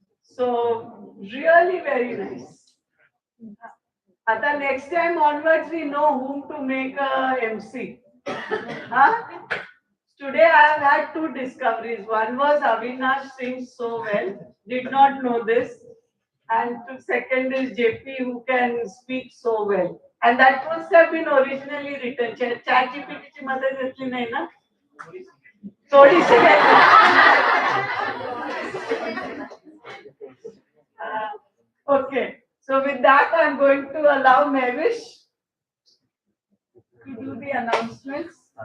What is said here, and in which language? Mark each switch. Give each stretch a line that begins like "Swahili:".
English: So really very nice. Ata next time onwards, we know whom to make a MC. Huh? Today I have had 2 discoveries. One was Avinash sings so well, did not know this. And second is JP, who can speak so well. And that must have been originally written.
Marathi: ChatGPT ची मदत घेतली नाही ना? थोडीशी Okay.
English: So with that, I'm going to allow Mavish to do the announcements.